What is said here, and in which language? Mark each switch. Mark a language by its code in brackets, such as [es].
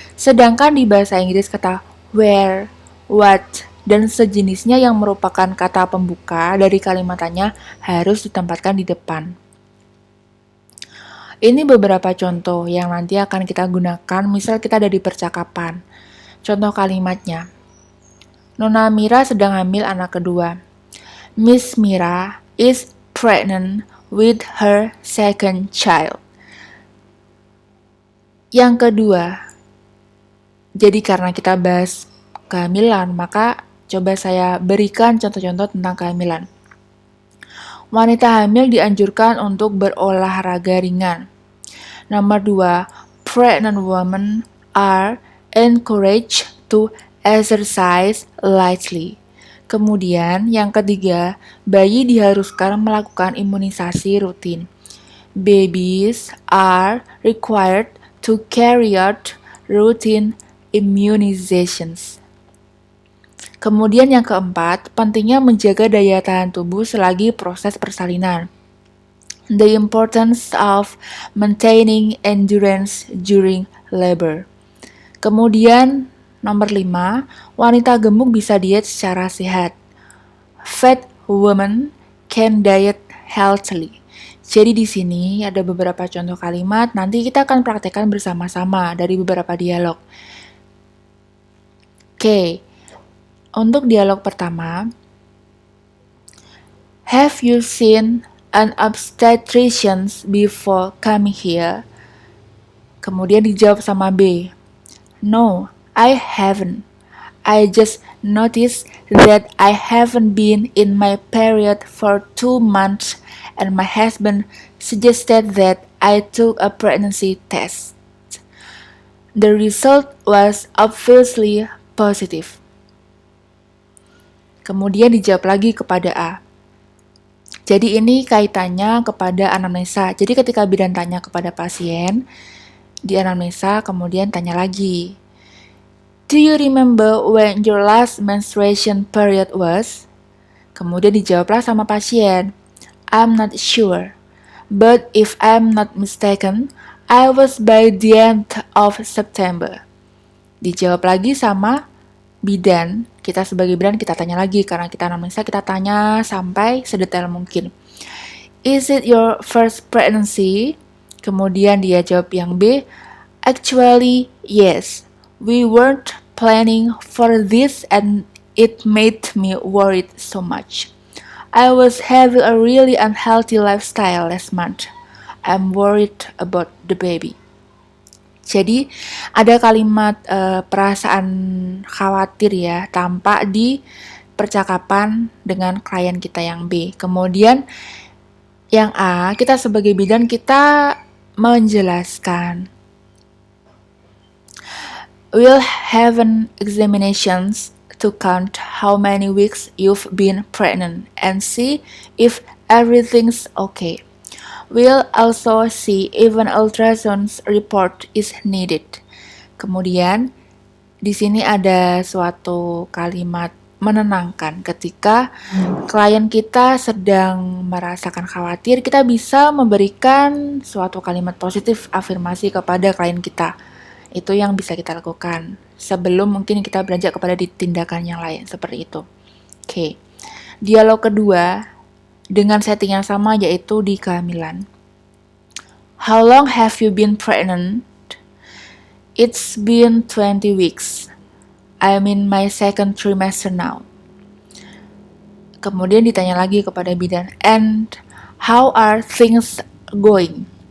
[id] Sedangkan di bahasa Inggris kata where, what, dan sejenisnya yang merupakan kata pembuka dari kalimat tanya harus ditempatkan di depan. Ini beberapa contoh yang nanti akan kita gunakan misal kita ada di percakapan. Contoh kalimatnya. Nona Mira sedang hamil anak kedua. [en] Miss Mira is pregnant with her second child. [id] Yang kedua, jadi karena kita bahas kehamilan, maka coba saya berikan contoh-contoh tentang kehamilan. Wanita hamil dianjurkan untuk berolahraga ringan. Nomor 2, [en] pregnant women are encouraged to exercise lightly. [id] Kemudian yang ketiga, bayi diharuskan melakukan imunisasi rutin. [en] Babies are required to carry out routine immunizations. [id] Kemudian yang keempat, pentingnya menjaga daya tahan tubuh selagi proses persalinan. [en] The importance of maintaining endurance during labor. [id] Kemudian nomor 5, wanita gemuk bisa diet secara sehat. [en] Fat women can diet healthily. [id] Jadi di sini ada beberapa contoh kalimat, nanti kita akan praktekkan bersama-sama dari beberapa dialog. Oke, untuk dialog pertama, [en] have you seen an obstetrician before coming here? [id] Kemudian dijawab sama B. [en] No, I haven't. I just noticed that I haven't been in my period for 2 months and my husband suggested that I took a pregnancy test. The result was obviously positive. [id] Kemudian dijawab lagi kepada A. Jadi ini kaitannya kepada anamnesa. Jadi ketika bidan tanya kepada pasien, di anamnesa kemudian tanya lagi. [en] Do you remember when your last menstruation period was? [id] Kemudian dijawablah sama pasien. [en] I'm not sure. But if I'm not mistaken, I was by the end of September. [id] Dijawab lagi sama bidan. Kita sebagai bidan kita tanya lagi karena kita anamnesa kita tanya sampai sedetail mungkin. [en] Is it your first pregnancy? [id] Kemudian dia jawab yang B. [en] Actually, yes. We weren't planning for this and it made me worried so much. I was having a really unhealthy lifestyle last month. I'm worried about the baby. [id] Jadi ada kalimat perasaan khawatir ya tampak di percakapan dengan klien kita yang B. Kemudian yang A, kita sebagai bidan kita menjelaskan. [en] We'll have an examinations to count how many weeks you've been pregnant and see if everything's okay. We'll also see if an ultrasound report is needed. [id] Kemudian di sini ada suatu kalimat menenangkan ketika klien kita sedang merasakan khawatir. Kita bisa memberikan suatu kalimat positif afirmasi kepada klien kita. Itu yang bisa kita lakukan sebelum mungkin kita beranjak kepada tindakan yang lain seperti itu. Oke. Dialog kedua dengan setting yang sama, yaitu di kehamilan. [en] How long have you been pregnant? It's been 20 weeks. I'm in my second trimester now. [id] Kemudian ditanya lagi kepada bidan, [en] and how are things going?